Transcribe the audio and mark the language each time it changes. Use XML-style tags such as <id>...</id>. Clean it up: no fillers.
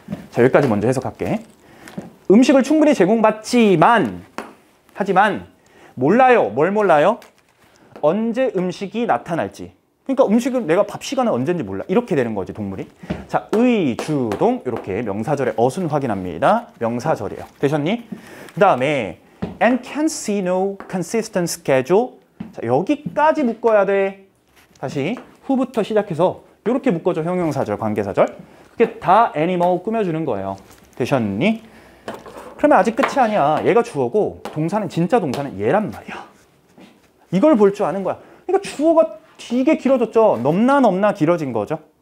<ko>자, 여기까지 먼저 해석할게. 음식을 충분히 제공받지만 하지만 몰라요. 뭘 몰라요? 언제 음식이 나타날지. 그러니까 음식은 내가 밥 시간은 언제인지 몰라. 이렇게 되는 거지, 동물이. 자, 의, 주, 동 이렇게 명사절의 어순 확인합니다. 명사절이에요. 되셨니? 그 다음에</ko> <en>and can see no consistent schedule.</en> <ko>자, 여기까지 묶어야 돼. 다시 who부터 시작해서 이렇게 묶어줘. 형용사절, 관계사절. 그게 다 animal 꾸며주는 거예요. 되셨니? 그러면 아직 끝이 아니야. 얘가 주어고 동사는 진짜 동사는 얘란 말이야. 이걸 볼 줄 아는 거야. 그러니까 주어가 되게 길어졌죠. 넘나 길어진 거죠.</ko>